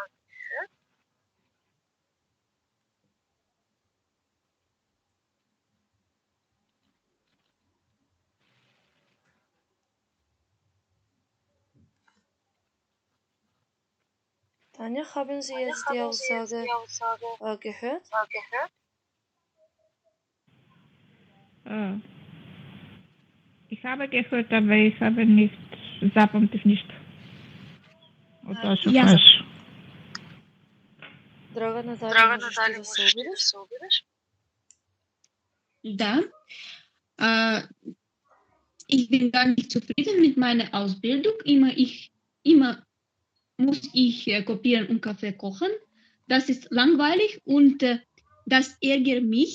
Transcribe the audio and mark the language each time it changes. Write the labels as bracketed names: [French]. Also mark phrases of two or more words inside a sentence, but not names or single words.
[German] Tanja, haben Sie jetzt die Aussage gehört? Ich habe gehört, aber ich habe nicht, [Macedonian] zapamtив ништо. Од тоа што Јас. кажеш. Драгана, дали Драгана, можеш дали ти да се можеш ти да обидеш? се обидеш? Da. [German] Ich bin gar nicht zufrieden mit meiner Ausbildung. Immer muss ich kopieren und Kaffee kochen. Das ist langweilig und das ärgert mich.